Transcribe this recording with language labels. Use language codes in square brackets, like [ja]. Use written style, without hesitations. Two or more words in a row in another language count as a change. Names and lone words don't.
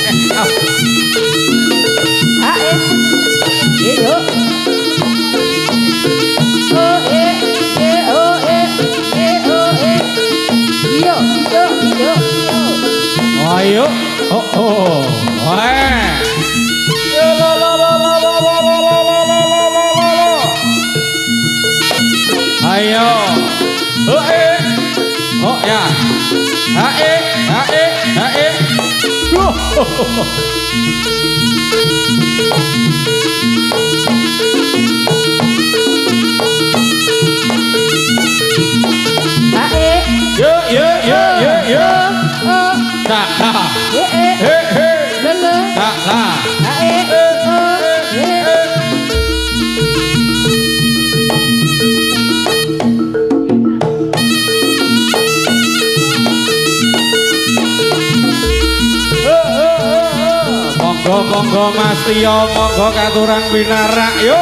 [jv] Hae. Yo. Oh, oh, oh, yo, yo, yo, yo. Ayo. Oh, oh. Wah. Yo, lo, lo, lo, lo, lo, lo, lo, lo, lo, lo, lo, lo, lo. Ayo. Oh, oh, ya. Hae, hae, hae. Hae. Yo, yo, yo, yo, yo. Oh, Tak, tak. ye, He, he. lele. Tak, tak. Hae. Oh, ye. Monggo monggo Mas Tio, monggo katuran winarak yo.